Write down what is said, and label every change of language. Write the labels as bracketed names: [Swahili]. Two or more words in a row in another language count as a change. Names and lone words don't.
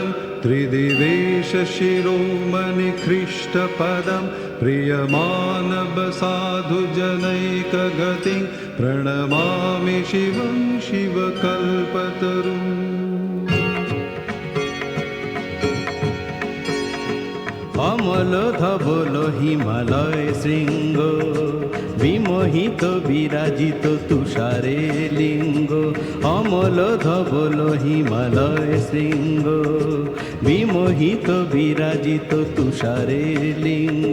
[Sanskrit] त्रिदिवेश शिरोमणि ख्रीष्टपदं, प्रियमानव साधु जनैकगतिं, प्रणमामि शिवं शिवकल्पतरुम्। [Bangla] অমল ধবল হিমালয় শৃঙ্গ, বিমোহিত বিরাজিত তুষারে লিঙ্গ। অমল ধবল হিমালয় শৃঙ্গ, বিমোহিত বিরাজিত তুষারে লিঙ্গ।